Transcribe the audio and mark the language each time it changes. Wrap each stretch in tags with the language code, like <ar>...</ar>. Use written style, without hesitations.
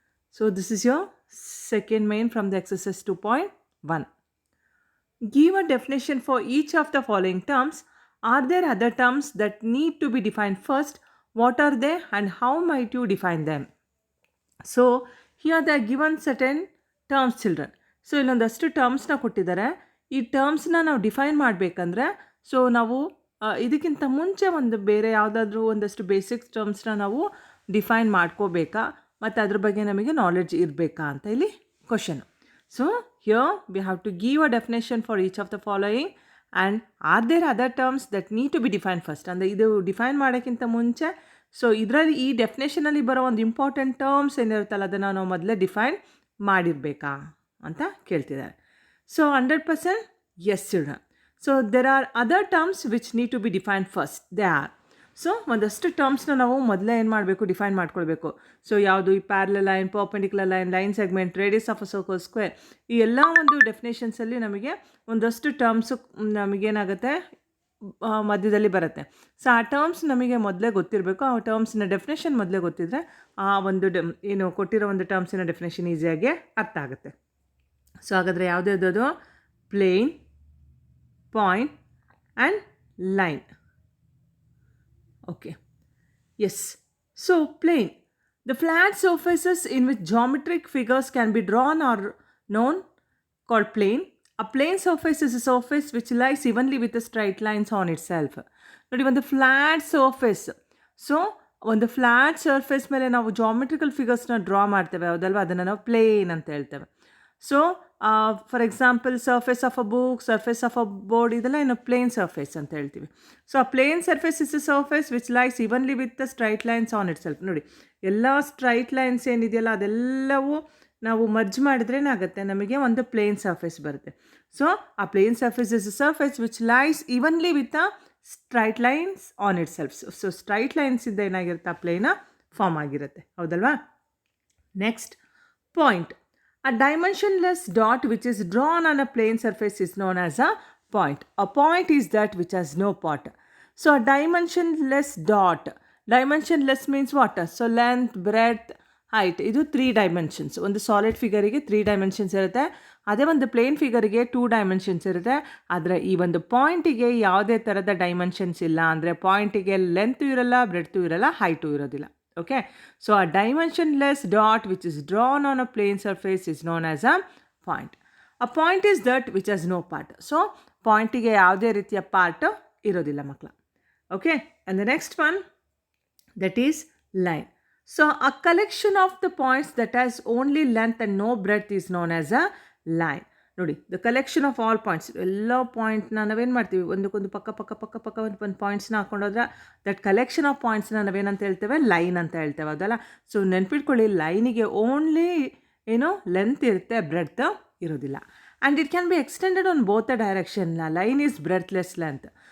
<en>So, this is your second main from the exercise 2.1. Give a definition for each of the following terms. Are there other terms that need to be defined first? What are they and how might you define them? So, here they are given certain terms, children.</en> <kn>So ಇಲ್ಲೊಂದಷ್ಟು ಟರ್ಮ್ಸ್ನ ಕೊಟ್ಟಿದ್ದಾರೆ. ಈ ಟರ್ಮ್ಸ್ನ ನಾವು define ಮಾಡಬೇಕಂದ್ರೆ so ನಾವು ಇದಕ್ಕಿಂತ ಮುಂಚೆ ಒಂದು ಬೇರೆ ಯಾವುದಾದ್ರೂ ಒಂದಷ್ಟು ಬೇಸಿಕ್ಸ್ ಟರ್ಮ್ಸ್ನ ನಾವು ಡಿಫೈನ್ ಮಾಡ್ಕೋಬೇಕಾ ಮತ್ತು ಅದ್ರ ಬಗ್ಗೆ ನಮಗೆ ನಾಲೆಡ್ಜ್ ಇರಬೇಕಾ ಅಂತ ಇಲ್ಲಿ question.</kn> <en>So here we have to give a definition for each of the following and are there other terms that need to be defined first?</en> <kn>ಅಂದರೆ ಇದು ಡಿಫೈನ್ ಮಾಡೋಕ್ಕಿಂತ ಮುಂಚೆ ಸೊ ಇದರಲ್ಲಿ ಈ ಡೆಫಿನೇಷನಲ್ಲಿ ಬರೋ ಒಂದು ಇಂಪಾರ್ಟೆಂಟ್ ಟರ್ಮ್ಸ್ ಏನಿರುತ್ತಲ್ಲ ಅದನ್ನು ನಾವು ಮೊದಲೇ ಡಿಫೈನ್ ಮಾಡಿರಬೇಕಾ ಅಂತ ಕೇಳ್ತಿದ್ದಾರೆ.</kn> <en>So 100% yes, children. So there are other terms which need to be defined first. They are.</en> <kn>So ಒಂದಷ್ಟು ಟರ್ಮ್ಸ್ನ ನಾವು ಮೊದಲೇ ಏನು ಮಾಡಬೇಕು, ಡಿಫೈನ್ ಮಾಡ್ಕೊಳ್ಬೇಕು. ಸೊ ಯಾವುದು ಈ parallel line, perpendicular line, line segment, radius of a circle, square, ಈ ಎಲ್ಲ ಒಂದು ಡೆಫಿನೇಷನ್ಸಲ್ಲಿ ನಮಗೆ ಒಂದಷ್ಟು ಟರ್ಮ್ಸು ನಮಗೇನಾಗುತ್ತೆ ಮಧ್ಯದಲ್ಲಿ ಬರುತ್ತೆ. ಸೊ ಆ ಟರ್ಮ್ಸ್ ನಮಗೆ ಮೊದಲೇ ಗೊತ್ತಿರಬೇಕು. ಆ ಟರ್ಮ್ಸಿನ ಡೆಫಿನೇಷನ್ ಮೊದಲೇ ಗೊತ್ತಿದ್ದರೆ ಆ ಒಂದು ಏನು ಕೊಟ್ಟಿರೋ ಒಂದು ಟರ್ಮ್ಸಿನ ಡೆಫಿನೇಷನ್ ಈಸಿಯಾಗಿ ಅರ್ಥ ಆಗುತ್ತೆ. ಸೊ ಹಾಗಾದರೆ ಯಾವುದ್ಯಾವುದು? Plane, point and line.</kn> <en>Okay. Yes. So plane. The flat surfaces in which geometric figures can be drawn are known called plane. A plane surface is a surface which lies evenly with the straight lines on itself.</en> <kn>ನೋಡಿ, ಒಂದು flat surface. So ಒಂದು flat surface ಮೇಲೆ ನಾವು geometrical ಫಿಗರ್ಸ್ನ draw ಮಾಡ್ತೇವೆ, ಹೌದಲ್ವ? ಅದನ್ನು ನಾವು plane ಅಂತ ಹೇಳ್ತೇವೆ. So for example surface of a book, surface of a board, ಇದೆಲ್ಲ ಏನು ಪ್ಲೇನ್ ಸರ್ಫೇಸ್ ಅಂತ ಹೇಳ್ತೀವಿ.</kn> <en>So ಆ plane surface is a surface which lies evenly with the straight lines on itself.</en> <kn>ನೋಡಿ, ಎಲ್ಲ ಸ್ಟ್ರೈಟ್ ಲೈನ್ಸ್ ಏನಿದೆಯಲ್ಲ ಅದೆಲ್ಲವೂ ನಾವು ಮರ್ಜ್ ಮಾಡಿದ್ರೆ ಏನಾಗುತ್ತೆ, ನಮಗೆ ಒಂದು ಪ್ಲೇನ್ ಸರ್ಫೇಸ್ ಬರುತ್ತೆ.</kn> <en>So ಆ plane surface is a surface which lies evenly with the straight lines on itself.</en> <kn>So straight ಲೈನ್ಸಿಂದ ಏನಾಗಿರುತ್ತೆ, ಆ ಪ್ಲೇನ ಫಾರ್ಮ್ ಆಗಿರುತ್ತೆ, ಹೌದಲ್ವಾ?</kn> <en>Next, point. A dimensionless dot which is drawn on a plane surface is known as a point. A point is that which has no part. So a dimensionless dot. Dimensionless means what? So length, breadth, height.</en> <kn>ಇದು 3 dimensions. ಒಂದು solid ಫಿಗರಿಗೆ 3 dimensions ಇರುತ್ತೆ. ಅದೇ ಒಂದು plane ಫಿಗರಿಗೆ 2 dimensions ಇರುತ್ತೆ. ಆದರೆ ಈ ಒಂದು ಪಾಯಿಂಟಿಗೆ ಯಾವುದೇ ಥರದ ಡೈಮೆನ್ಷನ್ಸ್ ಇಲ್ಲ. ಅಂದರೆ ಪಾಯಿಂಟಿಗೆ ಲೆಂತು ಇರಲ್ಲ, ಬ್ರೆಡ್ತು ಇರಲ್ಲ, ಹೈಟು ಇರೋದಿಲ್ಲ.</kn> <en>Okay, so a dimensionless dot which is drawn on a plane surface is known as a point. A point is that which has no part.</en> <kn>So ಪಾಯಿಂಟಿಗೆ ಯಾವುದೇ ರೀತಿಯ ಪಾರ್ಟ್ ಇರೋದಿಲ್ಲ ಮಕ್ಕಳ.</kn> <en>Okay, and the next one, that is line. So a collection of the points that has only length and no breadth is known as a line.</en> <kn>ನೋಡಿ,</kn> <en>the collection of all points,</en> <kn>ಎಲ್ಲ ಪಾಯಿಂಟ್ನ ನಾವೇನು ಮಾಡ್ತೀವಿ, ಒಂದಕ್ಕೊಂದು ಪಕ್ಕ ಒಂದು ಪಾಯಿಂಟ್ಸ್ನ ಹಾಕೊಂಡೋದ್ರೆ that collection of ಪಾಯಿಂಟ್ಸ್ನ ನಾವೇನಂತ ಹೇಳ್ತೇವೆ, ಲೈನ್ ಅಂತ ಹೇಳ್ತೇವೆ, ಹೌದಲ್ಲ? ಸೊ ನೆನ್ಪಿಟ್ಕೊಳ್ಳಿ, ಲೈನಿಗೆ ಓನ್ಲಿ ಏನು ಲೆಂತ್ ಇರುತ್ತೆ, ಬ್ರೆಡ್ತ್ ಇರೋದಿಲ್ಲ.</kn> <en>And it can be extended on both the direction. Line is breadthless length.</en>